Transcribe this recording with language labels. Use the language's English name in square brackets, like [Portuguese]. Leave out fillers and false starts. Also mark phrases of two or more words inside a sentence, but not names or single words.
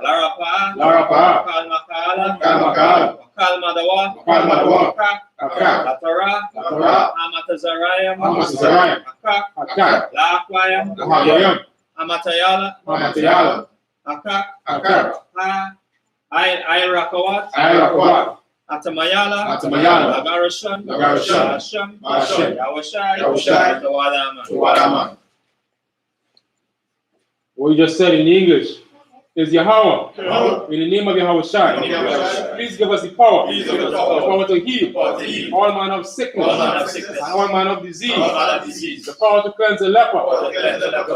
[English] Larapa, Larapa, Kalmakala, Kalmakala, Kalmadawa, Kalmadawa, Akak, Akak, Latara, Latara, Amatazarayam, Amatazarayam, Akak, Akak, Laakwayam, Ahayam, Amatayala, Amatayala, Akak, Akak, Ayrakawat, Ayrakawat, Atamayala, Atamayala, Lagarashan, Lagarashan, Ba'ashem, Yahweh Shai, Yahweh Shai, Tawadaman. Wadaman. What you just said in English is Yahweh, in the name of Yahweh Shai. In the name of Yahweh Shai. Please give us the power, Please give us the the power, power to heal power to heal all manner of sickness, all manner of sickness, and all manner of disease, all manner of disease, the power to cleanse the leper, power to cleanse the leper,